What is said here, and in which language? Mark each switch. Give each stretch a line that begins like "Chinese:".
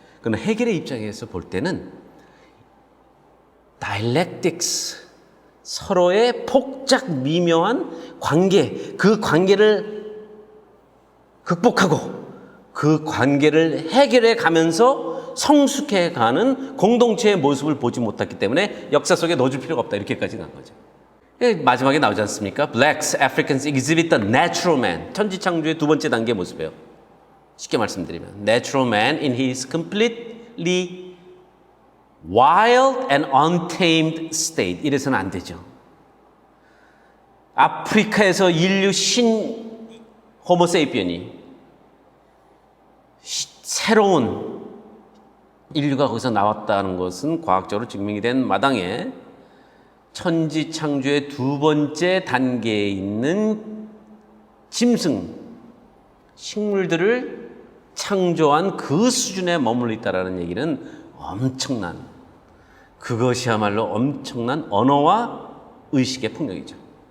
Korean: 그러나 해겔의 입장에서 볼 때는 dialectics, 서로의 복잡 미묘한 관계, 그 관계를 극복하고 그 관계를 해결해 가면서 성숙해 가는 공동체의 모습을 보지 못했기 때문에 역사 속에 넣어줄 필요가 없다 이렇게까지 간 거죠. 마지막에 나오지 않습니까?
English: Blacks, Africans exhibit the natural man.
Korean: 천지창조의 두 번째 단계 모습이에요. 쉽게 말씀드리면
English: natural man in his completely wild and untamed state.
Korean: 이래서는 안 되죠. 아프리카에서 인류 호모세이피언이 새로운 인류가 거기서 나왔다는 것은 과학적으로 증명이 된 마당에 천지창조의 두 번째 단계에 있는 짐승, 식물들을 창조한 그 수준에 머물러 있다는 얘기는 엄청난, 그것이야말로 엄청난 언어와 의식의 폭력이죠.